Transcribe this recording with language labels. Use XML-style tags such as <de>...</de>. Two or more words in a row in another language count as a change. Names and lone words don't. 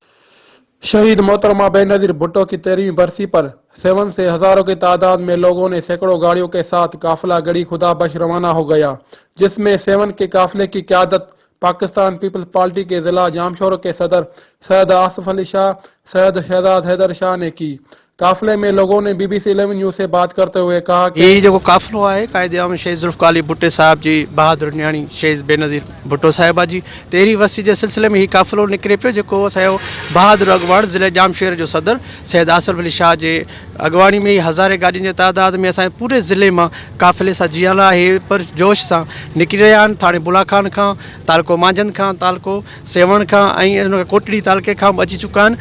<ur>شہید محترمہ بے نظیر بھٹو کی 13ویں برسی پر 7 سے ہزاروں کی تعداد میں لوگوں نے سینکڑوں گاڑیوں کے ساتھ قافلہ گڑی خدا بخش روانہ ہو گیا، جس میں 7 کے قافلے کی قیادت پاکستان پیپلز پارٹی کے ضلع جامشورو کے صدر سید آصف علی شاہ سید شہزاد حیدر شاہ نے کی۔ قافلے میں لوگوں نے BBC 11 نیوز سے بات کرتے ہوئے کہا کہ</ur> <sd>یہ جو قافلو ہے قائد اعظم شہید ذوالفقار علی بھٹو صاحب جی بہادر نیاणी شہید بے نظیر بھٹو صاحبہ جی 13 वर्सी जे सिलसिले में ही काफ़िलो निकिरे पियो, जेको असांजो बहादुर अॻुवाण ज़िले जामशेर जो सदर सैयद आसिफ अली शाह जे अॻुवाणी में ही हज़ारे गाॾियुनि जे तादाद में असांजे पूरे ज़िले मां काफ़िले सां जियल आहे पर जोश सां निकिरी रहिया आहिनि। थाणे बुलाखान खां, तालको मांझंद खां, तालको सेवण खां ऐं उन कोटड़ी तालके खां अची चुका आहिनि।</sd>